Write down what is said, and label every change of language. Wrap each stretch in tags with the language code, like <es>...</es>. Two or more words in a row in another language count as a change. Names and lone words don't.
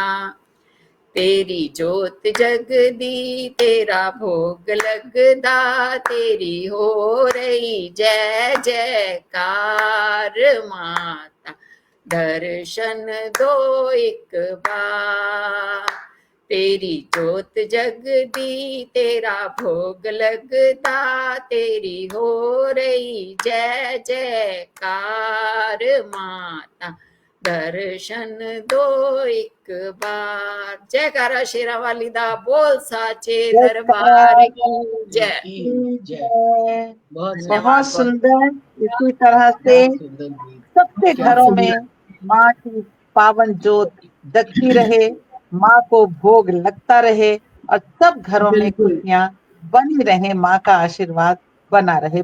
<pa>ਤੇਰੀ ਜੋਤ ਜਗਦੀ ਤੇਰਾ ਭੋਗ ਲਗਦਾ,</pa> <hi>तेरी हो रही जय जयकार माता, दर्शन दो एक बार।</hi> <pa>ਤੇਰੀ ਜੋਤ ਜਗਦੀ ਤੇਰਾ ਭੋਗ ਲਗਦਾ,</pa> <hi>तेरी हो रही जय जयकार माता, दर्शन दो एक बार।</hi> <pa>ਜੈਕਾਰਾ ਸ਼ੇਰਾ ਵਾਲੀ ਦਾ</pa> <hi>बोल साचे दरबार की जय। जय। बहुत बहुत सुंदर। इसी तरह से बहुत सुंदर गीत। सबके घरों में माँ की पावन जोत जगती रहे, माँ को भोग लगता रहे और सब घरों में बिल्कुल। खुशियां बनी रहे, माँ का आशीर्वाद बना रहे।</hi>